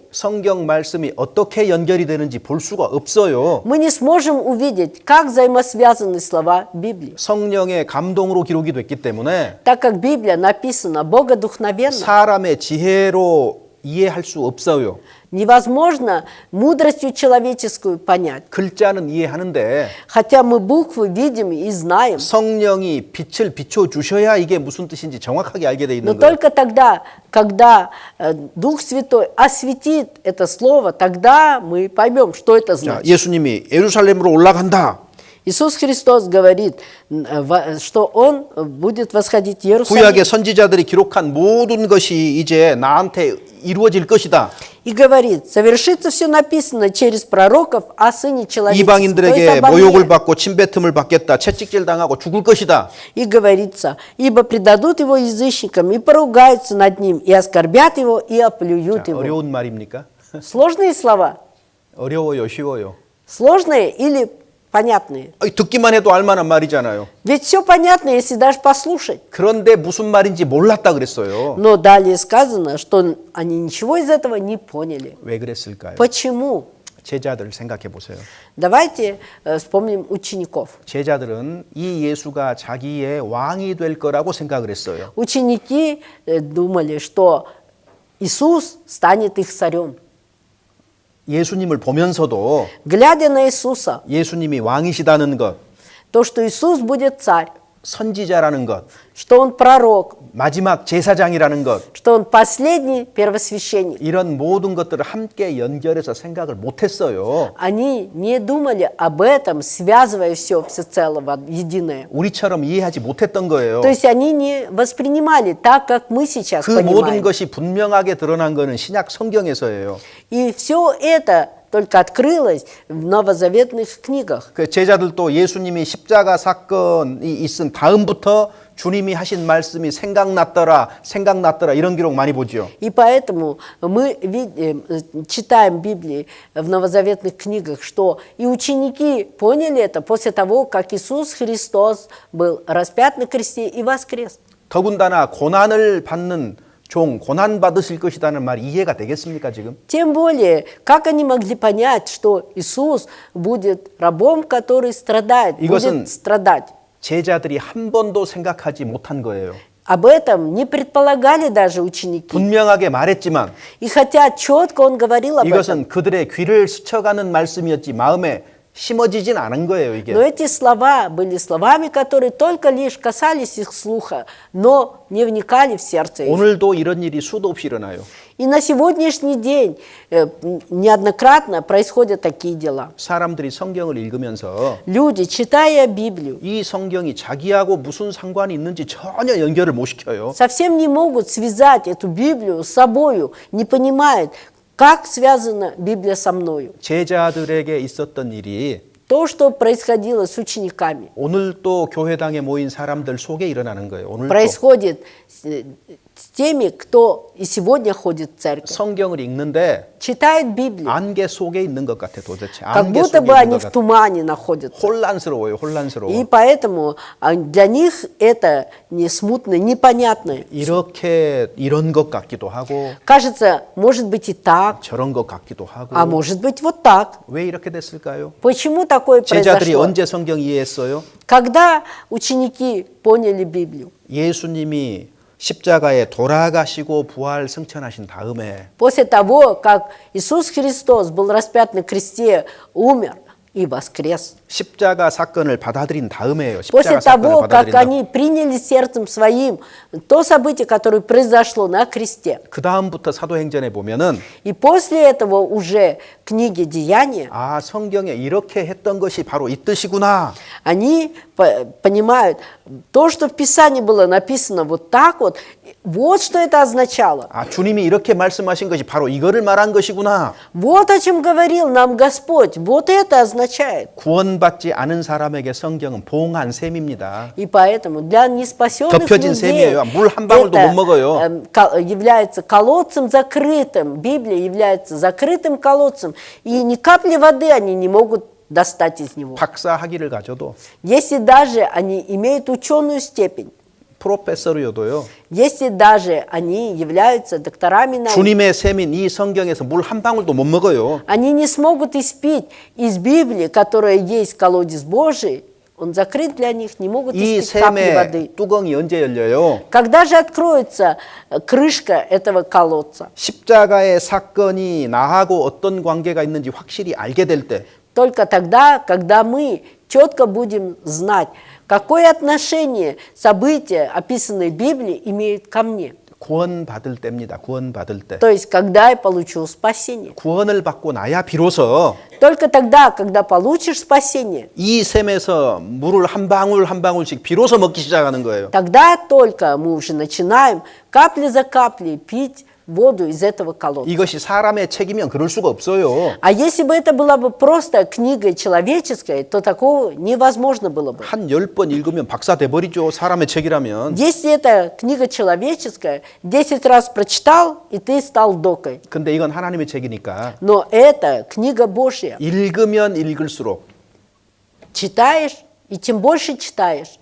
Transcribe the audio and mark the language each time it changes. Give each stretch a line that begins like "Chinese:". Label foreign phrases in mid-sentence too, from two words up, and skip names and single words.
Korean: 성경 말씀이 어떻게 연결이 되는지 볼 수가 없어요.
Russian: мы не сможем увидеть, как взаимосвязаны слова Библии.
Korean: 성령의 감동으로 기록이 됐기 때문에
Russian: Так как Библия написана богодухновенно,
Korean: 사람의 지혜로 이해할 수 없어요.
Russian: невозможно мудростью человеческую понять.
Korean: 글자는 이해하는데
Russian: Хотя мы буквы видим и знаем,
Korean: 성령이 빛을 비춰 주셔야 이게 무슨 뜻인지 정확하게 알게 돼
Russian: но
Korean: 있는 거예요.
Russian: только тогда, когда Дух Святой осветит это слово, тогда мы поймем, что это
Korean: 자,
Russian: значит.
Korean: 예수님이 예루살렘으로 올라간다.
Russian: Иисус Христос говорит, что Он будет восходить в Иерусалим.
Korean: 구약의 선지자들이 기록한 모든 것이 이제 나한테 이루어질 것이다.
Russian: И говорит, совершится все написано через пророков о Сыне Человеческом. То есть
Korean: 이방인들에게
Russian: обо мне.
Korean: 모욕을 받고 침뱉음을 받겠다. 채찍질 당하고 죽을 것이다.
Russian: И говорится, ибо предадут его язычникам, и поругаются над ним, и оскорбят его, и оплюют
Korean: 자,
Russian: его.
Korean: 어려운 말입니까?
Russian: Сложные слова?
Korean: 어려워요, 쉬워요.
Russian: Сложные или понятные?
Korean: 듣기만 해도 알만한 말이잖아요.
Russian: Ведь все понятно, если даже послушать.
Korean: 그런데 무슨 말인지 몰랐다 그랬어요.
Russian: Но далее сказано, что они ничего из этого не поняли.
Korean: 왜 그랬을까요?
Russian: Почему?
Korean: 제자들 생각해 보세요.
Russian: Давайте вспомним учеников.
Korean: 제자들은 이 예수가 자기의 왕이 될 거라고 생각을 했어요.
Russian: Ученики думали, что Иисус станет их царем.
Korean: 예수님을 보면서도
Russian: Глядя на Иисуса,
Korean: 예수님이 왕이시다는 것,
Russian: то, что Иисус будет царь,
Korean: 선지자라는 것,
Russian: что Он пророк,
Korean: 마지막 제사장이라는 것,
Russian: что Он последний первосвященник.
Korean: 이런 모든 것들을 함께 연결해서 생각을 못했어요.
Russian: Они не думали об этом, связывая все всецело в единое.
Korean: 우리처럼 이해하지 못했던 거예요.
Russian: То есть они не воспринимали так, как мы сейчас
Korean: 그 모든
Russian: понимаем.
Korean: 것이 분명하게 드러난 것은 신약 성경에서예요.
Russian: И все это только открылось в новозаветных книгах.
Korean: 그 제자들도 예수님이 십자가 사건이 있은 다음부터 주님이 하신 말씀이 생각났더라 이런 기록 많이 보죠.
Russian: И поэтому мы видим, читаем в Библии, в новозаветных книгах, что и ученики поняли это после того, как Иисус Христос был распят на кресте и воскрес.
Korean: 더군다나 고난을 받는 종, 고난 받으실 것이라는 말이 이해가 되겠습니까 지금?
Russian: Тем более, как они могли понять, что Иисус будет рабом, который страдает,
Korean: 이것은
Russian: будет страдать?
Korean: 제자들이 한 번도 생각하지 못한 거예요.
Russian: Об этом не предполагали даже ученики.
Korean: 분명하게 말했지만
Russian: И хотя четко он говорил об этом,
Korean: 이것은 그들의 귀를 스쳐가는 말씀이었지 마음에 심어지진 않은 거예요, 이게.
Russian: но эти слова были словами, которые только лишь касались их слуха, но не вникали в сердце их.
Korean: 오늘도 이런 일이 수도 없이 일어나요.
Russian: И на сегодняшний день неоднократно происходят такие дела.
Korean: 사람들이 성경을 읽으면서
Russian: Люди, читая Библию,
Korean: 이 성경이 자기하고 무슨 상관이 있는지 전혀 연결을 못 시켜요.
Russian: совсем не могут связать эту Библию с собою, не понимают, как связана Библия со мною.
Korean: 제자들에게 있었던 일이
Russian: То, что происходило с учениками,
Korean: 오늘 또 교회당에 모인 사람들 속에 일어나는 거예요. 오늘 또.
Russian: происходит с теми, кто и сегодня ходит в церковь,
Korean: 성경을 읽는데
Russian: читает Библию,
Korean: 안개 속에 있는 것 같아 도대체.
Russian: как
Korean: 안개
Russian: будто
Korean: 속에
Russian: бы
Korean: 있는
Russian: они
Korean: 것
Russian: в
Korean: 같아.
Russian: тумане находятся.
Korean: 혼란스러워요. 혼란스러워.
Russian: И поэтому для них это не смутно, непонятно.
Korean: 이렇게 이런 것 같기도 하고
Russian: Кажется, может быть и так,
Korean: 저런 것 같기도 하고.
Russian: а может быть вот так.
Korean: 왜 이렇게 됐을까요?
Russian: Почему такое
Korean: 제자들이
Russian: произошло?
Korean: 언제 성경 이해했어요?
Russian: Когда ученики поняли Библию?
Korean: 예수님이 십자가에 돌아가시고 부활 승천하신 다음에
Russian: После того, как Иисус Христос был распят на кресте, умер и воскрес.
Korean: 십자가 사건을 받아들인 다음에요.
Russian: После
Korean: 십자가 사건을
Russian: того, как
Korean: 받아들인 다음.
Russian: они приняли сердцем своим то событие, которое произошло на кресте.
Korean: 그 다음부터 사도행전에 보면은
Russian: И после этого уже книги Деяния,
Korean: 아 성경에 이렇게 했던 것이 바로 이 뜻이구나.
Russian: они понимают, то, что в Писании было написано вот так вот что это означало.
Korean: 아 주님이 이렇게 말씀하신 것이 바로 이거를 말한 것이구나.
Russian: Вот о чем говорил нам Господь, вот это означает.
Korean: 구원받지 않은 사람에게 성경은 봉한 셈입니다.
Russian: И поэтому для неспасенных
Korean: 덮여진
Russian: людей
Korean: 셈이에요. 물 한 방울도 못 먹어요.
Russian: является колодцем закрытым. Библия является закрытым колодцем. И ни капли воды они не могут достать из него.
Korean: 박사 학위를 가져도
Russian: Если даже они имеют ученую степень,
Korean: 프로페서로도요.
Russian: если даже они являются докторами наук,
Korean: 주님의 셈인 이 성경에서 물 한 방울도 못 먹어요.
Russian: они не смогут испить из Библии, которая есть колодец Божий, он закрыт для них, не могут
Korean: 이
Russian: испить капли воды.
Korean: 셈의 뚜껑이 언제 열려요?
Russian: Когда же откроется крышка этого колодца?
Korean: 십자가의 사건이 나하고 어떤 관계가 있는지 확실히 알게 될 때,
Russian: Только тогда, когда мы четко будем знать, какое отношение события, описанные в Библии, имеют ко мне.
Korean: 구원받을 때입니다. 구원받을 때.
Russian: То есть, когда я получу спасение.
Korean: 구원을 받고 나야 비로소
Russian: Только тогда, когда получишь спасение,
Korean: 이 셈에서 물을 한 방울 한 방울씩 비로소 먹기 시작하는 거예요.
Russian: тогда только мы уже начинаем капли за каплей пить воду из этого колодца.
Korean: 이것이 사람의 책이면 그럴 수가 없어요.
Russian: А если бы это была бы просто книга человеческая, то такого невозможно было бы.
Korean: 한 10번 읽으면 박사 돼버리죠. 사람의 책이라면.
Russian: Если это книга человеческая, 10 раз прочитал, и ты стал докой.
Korean: 근데 이건 하나님의 책이니까
Russian: Но это книга Божья.
Korean: 읽으면 읽을수록
Russian: Читаешь, и чем больше читаешь,